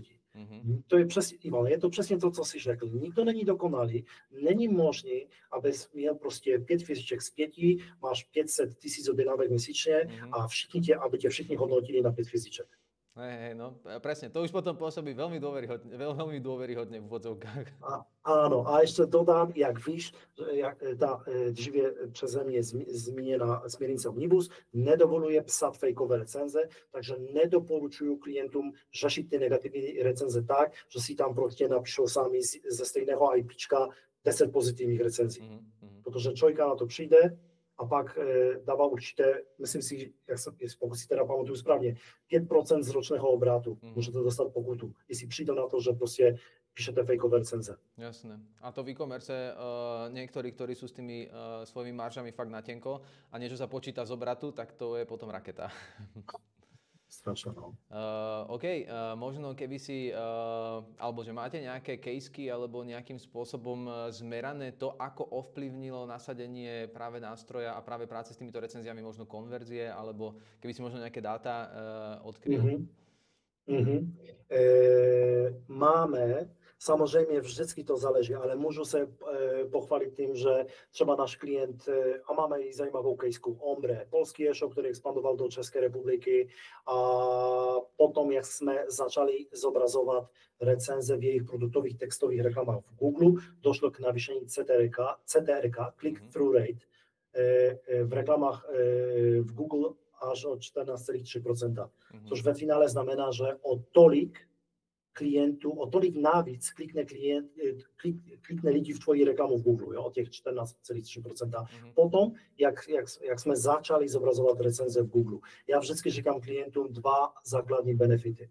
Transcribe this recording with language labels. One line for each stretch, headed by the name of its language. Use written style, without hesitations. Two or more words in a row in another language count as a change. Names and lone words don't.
Czech: To je přesně, Ivan, je to přesně to, co jsi řekl. Nikdo není dokonalý, není možný, abys měl prostě 5 hvězdiček z 5, máš 500 000 objednávek měsíčně a aby tě všichni hodnotili na 5 hvězdiček.
Slovak: No presne, to už potom pôsobí veľmi dôveryhodne v úvodzovkách.
Czech: Ano, a ještě dodám, jak víš, jak ta dříve přeze mě zmíněná směrnice Omnibus nedovoluje psat fejkové recenze, takže nedoporučuju klientům řešit ty negativní recenze tak, že si tam prostě napíšou sami ze stejného IPčka 10 pozitivních recenzí. Protože člověka na to přijde, a pak dává určité, myslím si, pokud si teda pamatuju správně, 5% z ročného obrátu můžete dostat pokutu, jestli přijde na to, že prostě píšete fejkové recenze.
Slovak: Jasné. A to v e-commerce niektorí, ktorí sú s tými svojimi maržami fakt na tenko a niečo sa počíta z obratu, tak to je potom raketa. Strašne, no. OK, možno keby si, alebo že máte nejaké caseky alebo nejakým spôsobom zmerané to, ako ovplyvnilo nasadenie práve nástroja a práve práce s týmito recenziami, možno konverzie, alebo keby si možno nejaké dáta odkryl.
Czech: Máme, samozřejmě vždycky to záleží, ale můžu se pochválit tím, že třeba náš klient, a máme i zajímavou caseku, Ombre, polský e-shop, který expandoval do České republiky, a potom, jak jsme začali zobrazovat recenze v jejich produktových textových reklamách v Google, došlo k navýšení CTRK,
English: click-through rate,
Czech: v reklamách v Google až o 14,3%, což ve finále znamená, že o tolik navíc klikne lidi v tvoji reklamu v Google, jo, o těch 14,3%. Potom, jak jsme začali zobrazovat recenze v Google, já vždycky říkám klientům 2 základní benefity.